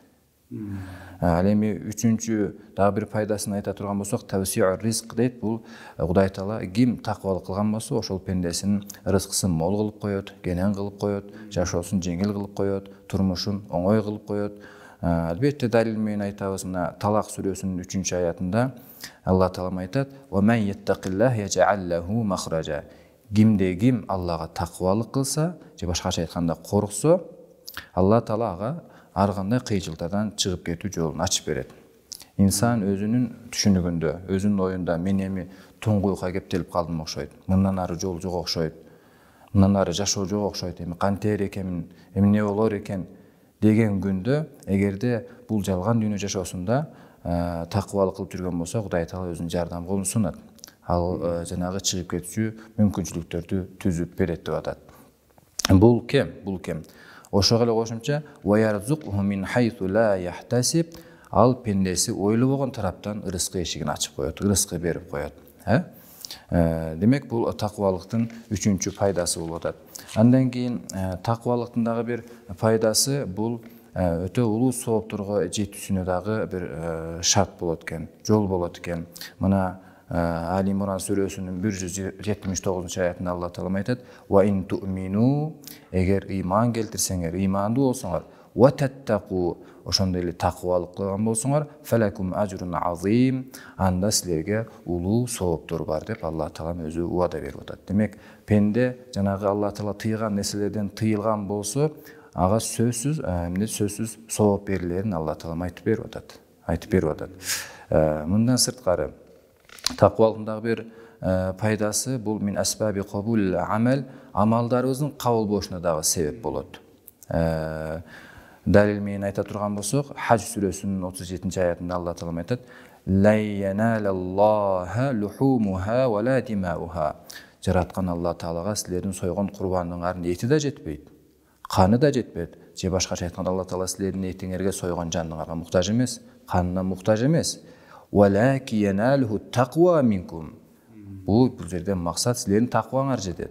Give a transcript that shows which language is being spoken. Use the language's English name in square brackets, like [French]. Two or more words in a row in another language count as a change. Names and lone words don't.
[Kyrgyz] Ал эми үчүнчү дагы бир пайдасын айта турган болсок, [Arabic] توسيع الرزق [Kyrgyz] дейт. Бул Кудай Таала ким тақвалык кылган болсо, ошол пендесинин рызкысын мол кылып коет, кенен кылып коет, жашоосун жеңил кылып коет, турмушун оңой кылып коет. Албетте далил менен айтабыз, мына Талак сүрөсүнүн 3-аятында Алла Таала айтат: [Arabic] "ومن يتق الله يجعل له مخرجا". [Kyrgyz] Ким Аллага тақвалык кылса, же башкача айтканда корксо, Алла Таала ага ар кандай кыйынчылыктардан чыгып кетүү жолун ачып берет. Инсан өзүнүн түшүнүгүндө, өзүнүн оюнда мен эми туңгуйга кептелип калдым окшойт. Мындан ары жол жок окшойт. Мындан ары жашоо жок окшойт. Эми кантер экенмин, эмне болор экен деген күндө, эгерде бул жалган дүйнө жашоосунда тақвалык кылып жүргөн болсо, Кудай Таала өзүнүн жардам колун сунат. Ал жанагы чыгып кетүүчү мүмкүнчүлүктөрдү түзүп берет деп атат. Бул кем? Ошого эле кошумча, [Arabic] "ويرزقه من حيث لا يحتسب", [Kyrgyz] ал пендеси ойлобогон тараптан рызкы эшигин ачып коет, рызкы берип коет. Демек, бул тақвалыктын үчүнчү пайдасы болуп атат. Андан кийин тақвалыктын дагы бир пайдасы бул өтө улуу соопторго жетүүсүнө дагы бир шарт болот экен, жол болот экен. Мына Али Имран сүрөсүнүн 179-аятында Алла Таала айтат: [Arabic] "وإن تؤمنوا", [Kyrgyz] эгер ыйман келтирсеңер, ыймандуу болсоңор, [Arabic] "وتتقوا", [Kyrgyz] ошондой эле тақвалык кылган болсоңор, [Arabic] "فلكم أجر عظيم", [Kyrgyz] анда силерге улуу сооптор бар деп Алла Таала өзү убада берип атат. Демек, пенде жанагы Алла Таала тыйган нерселерден тыйылган болсо, ага сөзсүз сооп берилерин Алла Таала айтып берип атат. Мындан сырткары тақвалыктын дагы бир пайдасы бул [Arabic] من أسباب قبول عمل, [Kyrgyz] амалдарыбыздын кабыл болушуна дагы себеп болот. Далил менен айта турган болсок, Хаж сүрөсүнүн 37-аятында Алла Таала айтат: [Arabic] "لن ينال الله لحومها ولا دماؤها". [Kyrgyz] Жараткан Алла Таалага силердин сойгон курбандыгыңардын эти да жетпейт, каны да жетпейт. Же башкача айтканда, Алла Таала силердин этиңерге сойгон жандыңарга муктаж эмес, канына муктаж эмес. [Arabic] "ولكن يناله التقوى منكم". [Kyrgyz] Бул жерден максат силердин тақваңар жетет.